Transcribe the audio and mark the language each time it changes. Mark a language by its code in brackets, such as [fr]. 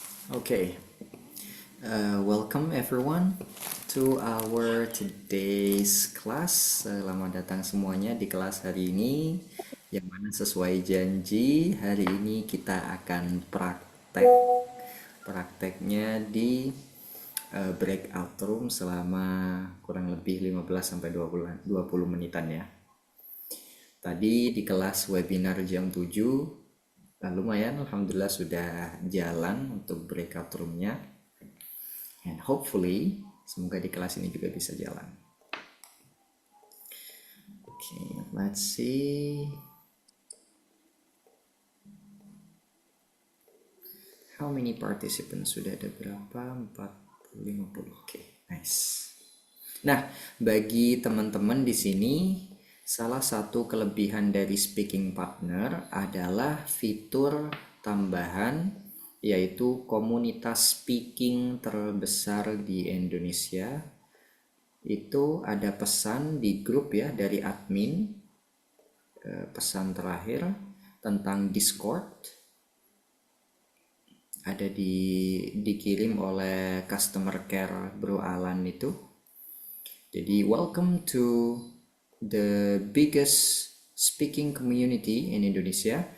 [en] Okay, welcome everyone to our today's class. [id] Selamat datang semuanya di kelas hari ini. Yang mana sesuai janji, hari ini kita akan praktek. Prakteknya di breakout room selama kurang lebih 15 sampai 20 menitan ya. Tadi di kelas webinar jam 7. Lumayan, alhamdulillah sudah jalan untuk breakout roomnya, [en] and hopefully [id] semoga di kelas ini juga bisa jalan. [en] Okay, let's see how many participants. [id] Sudah ada berapa? 40, 50. [en] Okay, nice. [id] Nah, bagi teman-teman di sini, salah satu kelebihan dari speaking partner adalah fitur tambahan, yaitu komunitas speaking terbesar di Indonesia. Itu ada pesan di grup ya dari admin, pesan terakhir tentang Discord, ada dikirim oleh customer care Bro Alan itu. Jadi [en] welcome to the biggest speaking community in Indonesia.